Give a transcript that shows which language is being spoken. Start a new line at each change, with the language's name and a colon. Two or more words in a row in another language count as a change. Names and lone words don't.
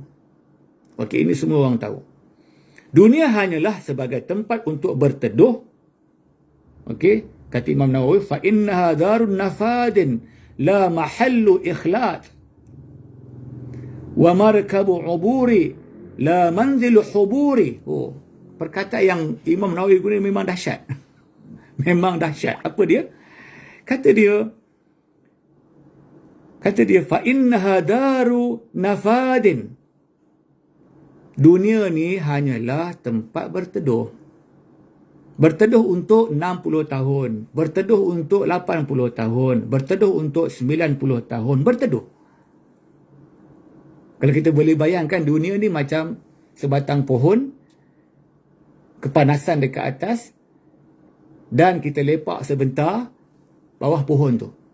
Malay: Okey, ini semua orang tahu. Dunia hanyalah sebagai tempat untuk berteduh. Okey, kata Imam Nawawi,
Arabic: فإنها دار نفاد لا محل إخلاد ومركب عبور لا منزل حبور.
Malay: Oh, perkataan yang Imam Nawawi guna memang dahsyat. Memang dahsyat. Apa dia? Kata dia,
Arabic: فإنها دار نفاد.
Malay: Dunia ni hanyalah tempat berteduh. Berteduh untuk 60 tahun, berteduh untuk 80 tahun, berteduh untuk 90 tahun, berteduh. Kalau kita boleh bayangkan, dunia ni macam sebatang pohon, kepanasan dekat atas, dan kita lepak sebentar bawah pohon tu.